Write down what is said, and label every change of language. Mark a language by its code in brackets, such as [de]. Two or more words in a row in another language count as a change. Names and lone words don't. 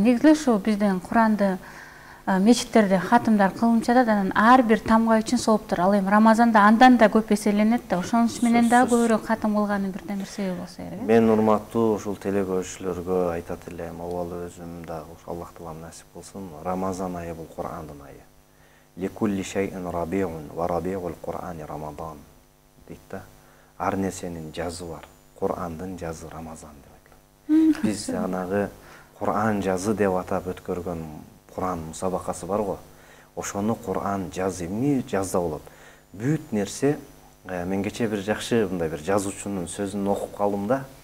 [ky] Негизи ушу биздин Куранды мечиттерде хатымдар кылынып жатат, анан ар бир тамга үчүн сооптур. Ал эми Рамазанда андан да көп эселенет да, ошонуч менен да көбүрөөк хатым кылганын бирден бир себеби болсо керек. Мен урматтуу ушул телекөрүүчүлөргө айтат элем, абалы өзүм да Аллах таалам насип кылсын, Рамазан айы бул Кур'андын айы. [ar] لكل شيء ربيع وربيع القرآن رمضان [ky] дейт да. Ар нерсенин жазы бар. Кур'андын жазы Рамазан деп айтылат. Биз жанагы Кур'ан жазы деп атап өткөргөн Кур'ан мусабакасы бар го. Ошону Кур'ан жазы эмне жазда болот? Бүт нерсе, мен кече бир жакшы мындай бир жазуучунун сөзүн окуп калдым да.